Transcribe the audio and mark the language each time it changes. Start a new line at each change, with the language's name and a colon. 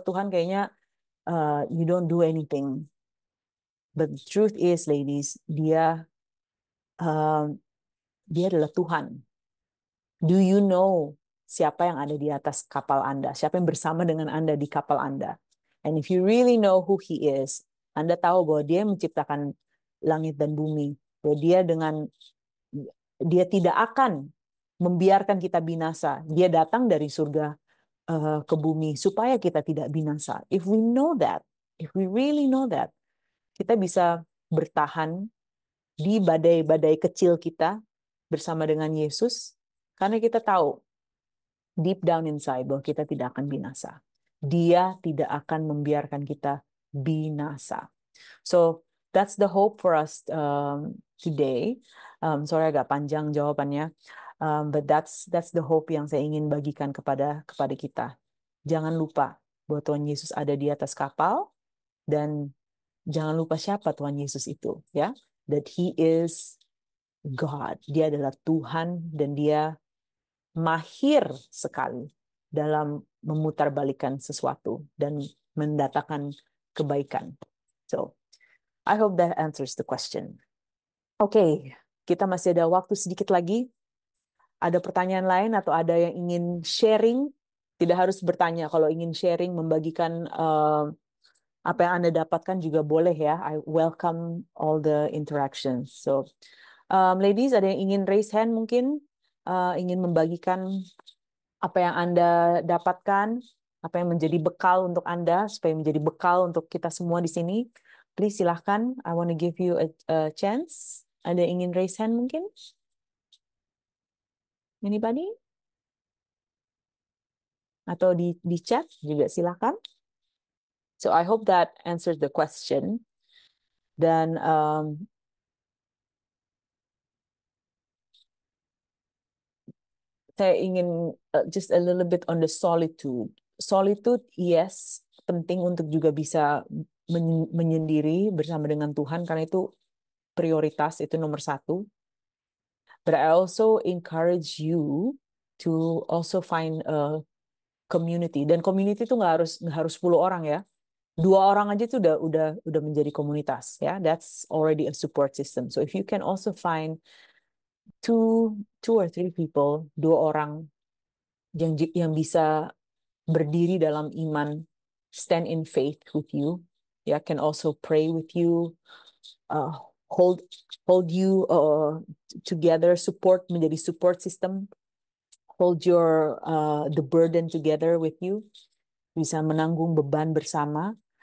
Indonesian: Kok Tuhan kayaknya
English: you don't do anything. But the truth is, ladies,
Indonesian: dia adalah Tuhan.
English: Do you know
Indonesian: siapa yang ada di atas kapal Anda? Siapa yang bersama dengan Anda di kapal Anda?
English: And if you really know who He is,
Indonesian: Anda tahu bahwa Dia menciptakan langit dan bumi. Bahwa Dia tidak akan membiarkan kita binasa. Dia datang dari surga ke bumi supaya kita tidak binasa.
English: If we know that,
Indonesian: if we really know that, kita bisa bertahan di badai-badai kecil kita bersama dengan Yesus, karena kita tahu
English: deep down inside
Indonesian: bahwa kita tidak akan binasa. Dia tidak akan membiarkan kita binasa.
English: So that's the hope for us today.
Indonesian: Sorry agak panjang jawabannya,
English: but that's the hope
Indonesian: yang saya ingin bagikan kepada kita. Jangan lupa bahwa Tuhan Yesus ada di atas kapal, dan jangan lupa siapa Tuhan Yesus itu, ya.
English: That He is God.
Indonesian: Dia adalah Tuhan, dan Dia mahir sekali dalam memutarbalikkan sesuatu dan mendatangkan kebaikan.
English: So, I hope that answers the question.
Indonesian: Oke, kita masih ada waktu sedikit lagi. Ada pertanyaan lain atau ada yang ingin sharing? Tidak harus bertanya. Kalau ingin sharing, membagikan apa yang Anda dapatkan juga boleh ya.
English: I welcome all the interactions. So, ladies,
Indonesian: ada yang ingin
English: raise hand mungkin?
Indonesian: Ingin membagikan apa yang Anda dapatkan, apa yang menjadi bekal untuk Anda, supaya menjadi bekal untuk kita semua di sini.
English: Please
Indonesian: silahkan,
English: I want to give you a chance.
Indonesian: Ada yang ingin raise hand mungkin?
English: Anybody?
Indonesian: Atau di chat juga silahkan.
English: So I hope that answers the question.
Indonesian: Dan saya ingin
English: just a little bit on the solitude.
Indonesian: Solitude, yes, penting untuk juga bisa menyendiri bersama dengan Tuhan, karena itu prioritas, itu nomor satu.
English: But I also encourage you to also find a community.
Indonesian: Dan community itu nggak harus 10 orang ya. 2 orang aja itu udah menjadi komunitas ya.
English: That's already a support system. So if you can also find two or three people,
Indonesian: 2 orang yang bisa berdiri dalam iman,
English: stand in faith with you, ya, can also pray with you, uh, hold you together, menjadi support system, hold your the burden together with you,
Indonesian: bisa menanggung beban bersama.